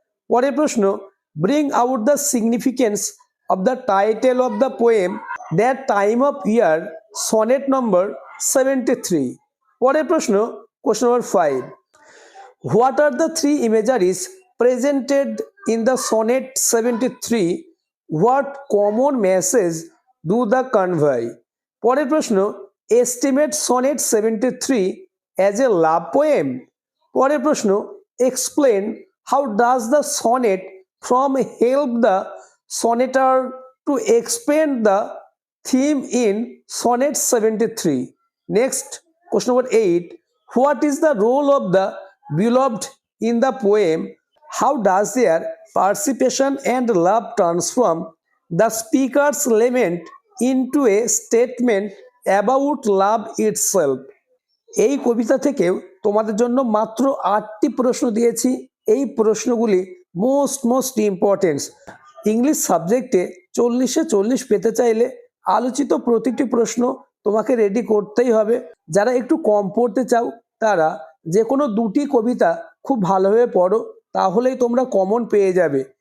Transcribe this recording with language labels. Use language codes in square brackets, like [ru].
[bn] পরের প্রশ্ন, [en] Bring out the significance of the title of the poem that time of year sonnet number 73। [bn] পরের প্রশ্ন, [en] Question number 5, what are the three imageries presented in the sonnet 73? What common message do the convey? [bn] পরের প্রশ্ন, [en] estimate sonnet 73 as a love poem. [bn] পরের প্রশ্ন, [en] explain how does the sonnet from help the sonneter to expand the theme in sonnet 73? Next, question number 8, what is the role of the beloved in the poem? How does their participation and love transform the speaker's lament into a statement about love itself? [bn] এই কবিতা থেকেও তোমাদের জন্য মাত্র 8টি প্রশ্ন দিয়েছি। এই প্রশ্নগুলি [en] Most importance. [bn] ইংলিশ সাবজেক্টে 40-এ 40 পেতে চাইলে আলোচিত প্রতিটি প্রশ্ন তোমাকে রেডি করতেই হবে। যারা একটু কম পড়তে চাও তারা যে কোনো 2টি কবিতা খুব ভালোভাবে পড়ো, তাহলেই তোমরা কমন পেয়ে যাবে।